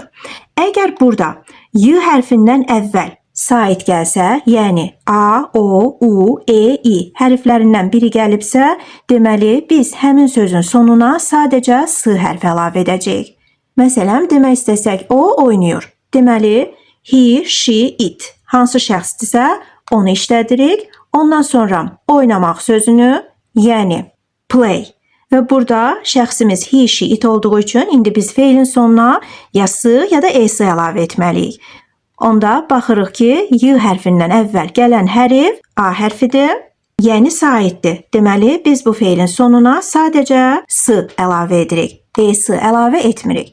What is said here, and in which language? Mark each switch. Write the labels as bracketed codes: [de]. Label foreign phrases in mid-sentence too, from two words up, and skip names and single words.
[az] Əgər burada y hərfindən əvvəl sait gəlsə, yəni a, o, u, e, i hərflərindən biri gəlibsə, deməli biz həmin sözün sonuna sadəcə s hərfi əlavə edəcəyik. Məsələn, demək istəsək o oynayır. Deməli [en] he, she, it [az] hansı şəxsdirsə onu işlədirik. Ondan sonra oynamaq sözünü, yəni play. Və burada şəxsimiz [en] he, she, it [az] olduğu üçün indi biz feilin sonuna ya s ya da s əlavə etməliyik. Onda baxırıq ki, y hərfindən əvvəl gələn hərf a hərfidir, yəni saitdir. Deməli, biz bu feilin sonuna sadəcə s əlavə edirik, s əlavə etmirik.